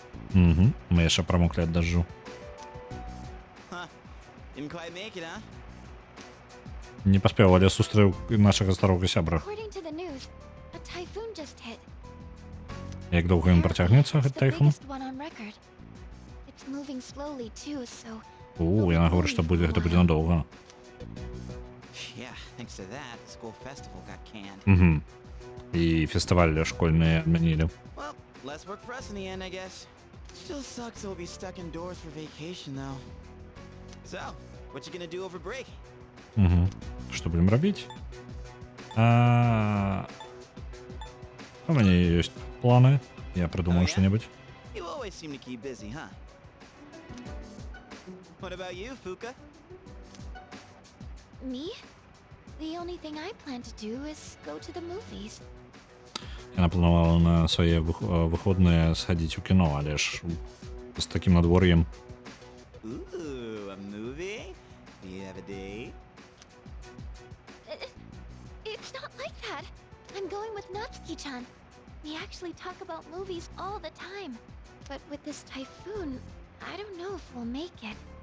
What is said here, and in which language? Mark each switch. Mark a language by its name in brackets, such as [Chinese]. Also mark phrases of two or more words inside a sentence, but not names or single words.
[Belarusian] Мы яшчэ прамоклі ад дажджу. [English] Huh. Didn't quite make it, huh? [Belarusian] Не паспеў, але сустрэў нашага старога сябра. [English] According to the news, a typhoon just hit. [Belarusian] Як доўга ён працягнецца, [English] It's [Belarusian] гэты [English] the [Belarusian] тайфун? [English] biggest one on record. It's moving slowly too, so [Belarusian] Яна гаворыць, што будзе, гэта будзе надоўга. [English] Yeah, thanks to that, the school festival got canned. [Belarusian] І фестываль школьны адмянілі. [English] Well, less work for us in the end, I guess. Still sucks we'll be stuck indoors for vacation, though. So, what you gonna do over break? [Belarusian] Што будзем рабіць? У мяне ёсць планы. Я прыдумаю [English] Oh, yeah? [Belarusian] што-небудзь. [English] You always seem to keep busy, huh? What about you, Fuka? me? The only thing I plan to do is go to the movies. [Belarusian] Яна планавала на свае выходныя схадзіць у кіно, але ж з такім надвор'ем. [English] Ooh, a movie? Do you have a date? It's not like that. I'm going with Natsuki-chan. We actually talk about movies all the time. But with this typhoon, I don't know if we'll make it.